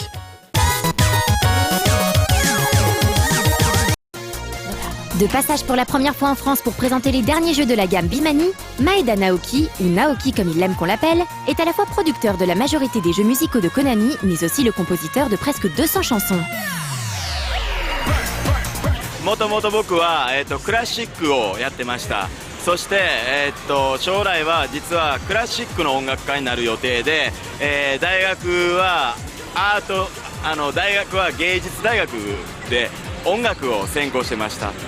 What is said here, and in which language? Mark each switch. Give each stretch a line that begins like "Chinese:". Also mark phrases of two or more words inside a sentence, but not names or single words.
French: De passage pour la première fois en France pour présenter les derniers jeux de la gamme Bimani, Maeda Naoki, ou Naoki comme il aime qu'on l'appelle, est à la fois producteur de la majorité des jeux musicaux de Konami, mais aussi le compositeur de presque 200 chansons.
Japanese: もともと僕は、クラシックをやってました。そして、将来は実はクラシックの音楽家になる予定で、大学は大学は芸術大学で音楽を専攻してました。